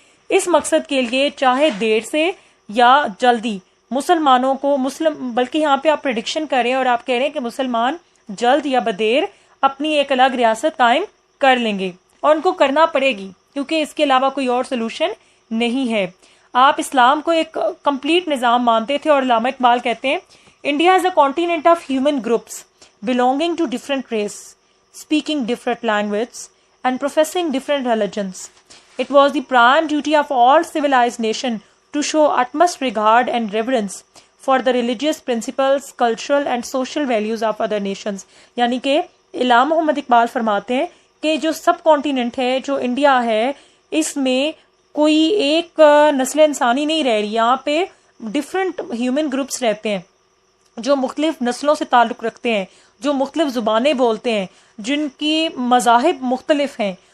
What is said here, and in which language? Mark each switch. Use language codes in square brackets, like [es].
[ur] اس مقصد کے لیے چاہے دیر سے یا جلدی مسلمانوں کو بلکہ یہاں پہ آپ پریڈکشن کر رہے ہیں اور آپ کہہ رہے ہیں کہ مسلمان جلد یا بدیر اپنی ایک الگ ریاست قائم کر لیں گے، اور ان کو کرنا پڑے گی کیونکہ اس کے علاوہ کوئی اور سولوشن نہیں ہے. آپ اسلام کو ایک کمپلیٹ نظام مانتے تھے، اور علامہ اقبال کہتے ہیں [en] India is a continent of human groups belonging to different race, speaking different language and professing different religions. It was the prime duty of all civilized nations to show utmost regard and reverence for the religious principles, cultural and social values of other nations. [ur] یعنی کہ علامہ محمد اقبال فرماتے ہیں کہ جو سب continent ہے، جو India ہے، اس میں کوئی ایک نسل انسانی نہیں رہ رہی. یہاں پہ ڈفرینٹ ہیومن گروپس رہتے ہیں جو مختلف نسلوں سے تعلق رکھتے ہیں، جو مختلف زبانیں بولتے ہیں، جن کی مذاہب مختلف ہیں.